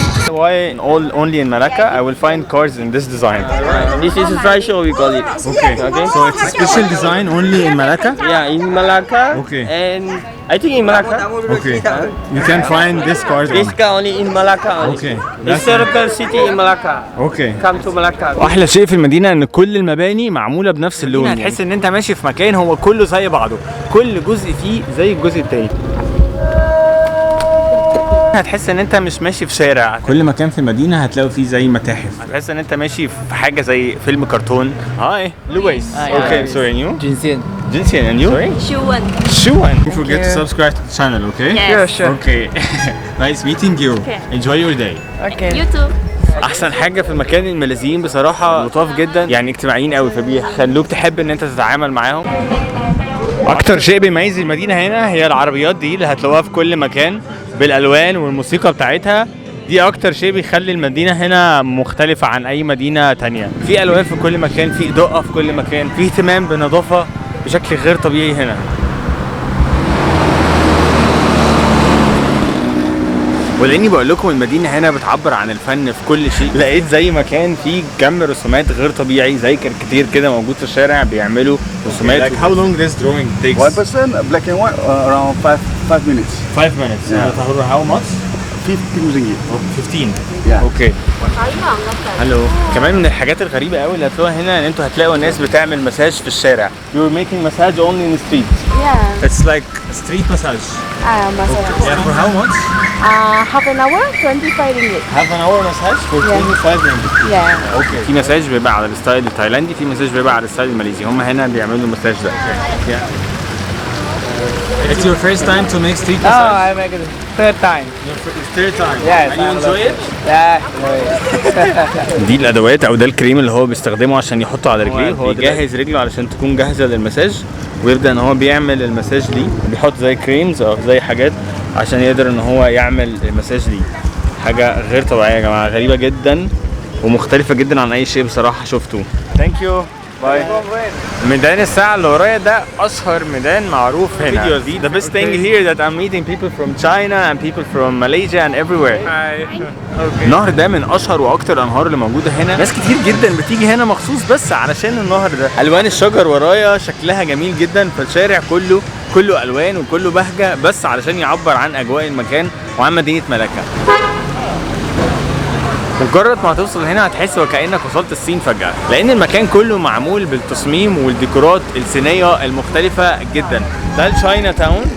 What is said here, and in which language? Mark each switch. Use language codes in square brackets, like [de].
[en] Why only in Malacca I will find cars in this design? This is a dry show we call it. Okay. So it's a special design only in Malacca? Yeah, in Malacca. Okay. And I think in Malacca. Okay. You can find this cars. This car only in Malacca. Okay. Historical city in Malacca. Okay. Come to Malacca. [ar] واحلى شيء في المدينه ان كل المباني معموله بنفس اللون. هتحس ان انت ماشي في مكان هو كله زي بعضه، كل جزء فيه زي الجزء التاني. هتحس ان انت مش ماشي في شارع. كل مكان في المدينه هتلاقوا فيه زي متاحف. هتحس ان انت ماشي في حاجه زي فيلم كرتون. هاي لويس. [en] Okay sorry and you? جنسين and you? Shuan. Don't forget to subscribe to the channel, okay? Yeah, sure. Okay. Nice meeting you. Enjoy your day. Okay. You too. [ar] احسن حاجه في المكان الماليزيين بصراحه لطاف جدا، يعني اجتماعيين قوي، فبيخلوك تحب ان انت تتعامل معاهم. اكتر شيء بيميز المدينه هنا هي العربيات دي اللي هتلاقوها في كل مكان بالالوان والموسيقى بتاعتها. دي اكتر شيء بيخلي المدينه هنا مختلفه عن اي مدينه تانية. في الوان في كل مكان، في اضاءه في كل مكان، في اهتمام بالنظافه بشكل غير طبيعي هنا. ولاني بقول لكم المدينه هنا بتعبر عن الفن في كل شيء، لقيت زي مكان فيه كم رسومات غير طبيعي زي كاريكاتير كده موجود في الشارع بيعملوا رسومات. [en] Like how long this drawing takes? 1% black and white around 5 minutes. 5 minutes. Yeah. How much? 15 ringgit. 15. Yeah. [ar] اوكي. هلو. كمان من الحاجات الغريبه قوي اللي هتلاقوها هنا ان انتوا هتلاقوا ناس بتعمل مساج في الشارع. [en] You're making massage only in the street. Yeah. It's like street massage. Massage. Yeah, for how much? Half an hour, 25 ringgit. Half an hour massage for 25 ringgit. Yeah. Okay. [ar] في مساج بيبقى على الستايل التايلاندي، في مساج بيبقى على الستايل الماليزي. هم هنا بيعملوا المساج ده. It's your first time to make street massage? I make it third time. Your third time. Yes. And you enjoy it? Yeah. دي الادوات او ده الكريم اللي هو بيستخدمه عشان يحطه على رجليه. هو بيجهز رجله علشان تكون جاهزه للمساج، ويبدا ان هو بيعمل المساج دي، بيحط زي كريمز او زي حاجات عشان يقدر ان هو يعمل المساج دي. حاجه غير طبيعيه يا جماعه، غريبه جدا ومختلفه جدا عن اي شيء بصراحه شفته. [en] Thank you. Bye. [ar] ميدان الساعة اللي ورايا ده أشهر ميدان معروف هنا. [en] The best thing here that I'm meeting people from China and people from Malaysia and everywhere. [ar] النهر ده من أشهر وأكتر الأنهار اللي موجودة هنا. ناس كتير جدا بتيجي هنا مخصوص بس علشان النهر ده. ألوان الشجر ورايا شكلها جميل جدا، فالشارع كله ألوان وكله بهجة بس علشان يعبر عن أجواء المكان وعن مدينة ملكة. مجرد ما هتوصل هنا هتحس وكأنك وصلت الصين فجأة، لأن المكان كله معمول بالتصميم والديكورات الصينية المختلفة جدا. ده الشاينا تاون.